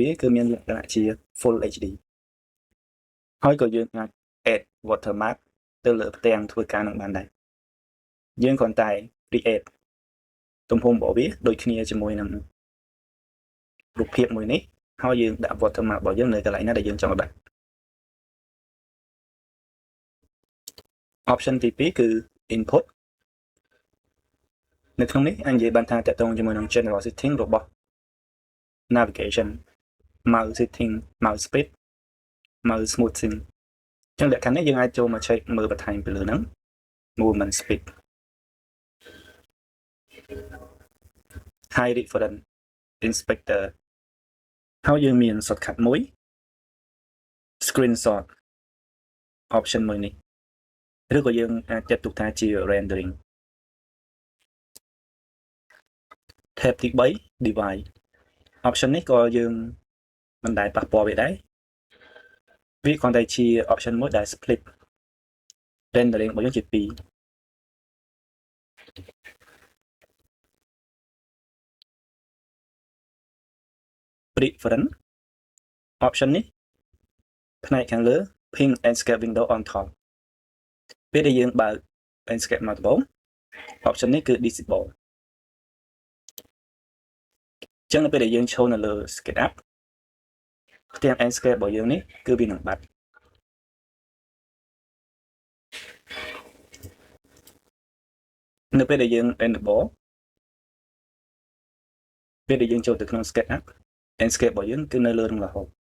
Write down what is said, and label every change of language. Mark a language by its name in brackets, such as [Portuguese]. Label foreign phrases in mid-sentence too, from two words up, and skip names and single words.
[Khmer] វាគឺមានលក្ខណៈជា [English] Full HD [Khmer] ហើយក៏យើងអាច [English] add watermark [Khmer] ទៅលើផ្ទាំងធ្វើការនឹងបានដែរយើងគ្រាន់តែ create ទំហំរបស់វាដូចគ្នាជាមួយនឹងរូបភាពមួយនេះហើយយើងដាក់ watermark របស់យើងនៅកន្លែងណាដែលយើងចង់ដាក់ option ទី2គឺ input នៅក្នុងនេះអញនិយាយបានថាតកតងជាមួយនឹង [English] general setting [Khmer] របស់ [English] navigation mouse setting mouse speed mouse smoothing [Khmer] ចឹងលក្ខខណ្ឌនេះយើងអាចចូលមក check មើលបន្ថែមពីលើហ្នឹង [English] movement speed high reference inspector [Khmer] ហើយយើងមាន shortcut មួយ [English] screenshot option [Khmer] មួយនេះឬក៏យើងអាចចាត់ទុកថាជា rendering tab ទី3 [English] device option [Khmer] នេះក៏យើងមិនដែលប៉ះពាល់វាដែរវាគ្រាន់តែជា option មួយដែល [English] split rendering [Khmer] របស់យើងជា2 [English] preference option [Khmer] នេះផ្នែកខាងលើ [English] ping Landscape window on top [Khmer] ពេលដែលយើងបើក Landscape មកដំបូង option នេះគឺ disable ចឹងនៅពេលដែលយើងចូលនៅលើ SketchUp ផ្ទាំង Landscape របស់យើងនេះគឺវានឹងបាត់នៅពេលដែលយើង enable ពេលដែលយើងចូលទៅក្នុង SketchUp Landscape របស់យើងគឺនៅលើនឹងរហូត